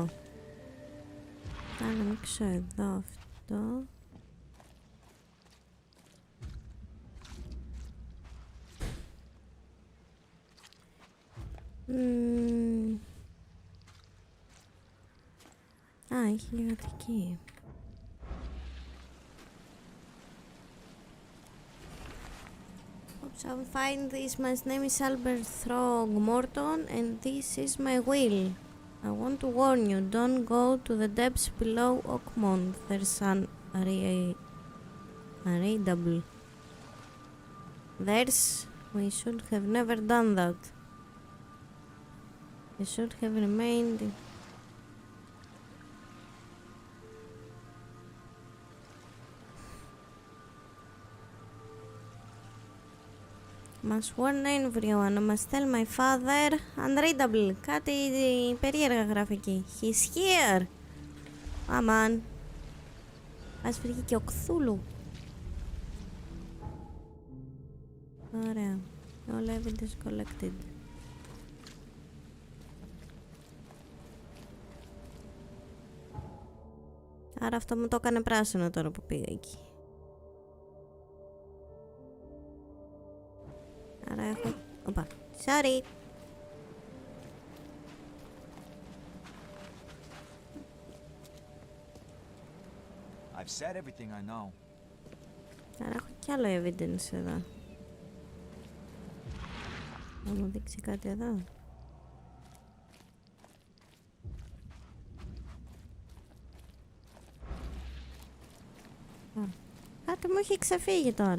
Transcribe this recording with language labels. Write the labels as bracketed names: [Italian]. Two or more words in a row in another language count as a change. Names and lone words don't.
[Greek] Θα ανοίξω εδώ αυτό. Α, έχει λιγατική. [English] Oops, I'll find this. My name is Albert Throgmorton and this is my will. I want to warn you, don't go to the depths below Oakmont. There's an double. We should have never done that. We should have remained. Must warn everyone, must tell my father. Unreadable. [Greek] Κάτι περίεργα γραφική. [English] He's here. [Greek] Αμάν. Ας βρήκε και ο Κθούλου. Ωραία. [English] All evidence collected. [Greek] Άρα αυτό μου το έκανε πράσινο τώρα που πήγα εκεί. Άρα έχω... Οπα. [English] Sorry. I've said everything I know. [Greek] Άρα έχω κι άλλο evidence εδώ. Θα μου δείξει κάτι εδώ. Κάτι μου έχει ξεφύγει τώρα.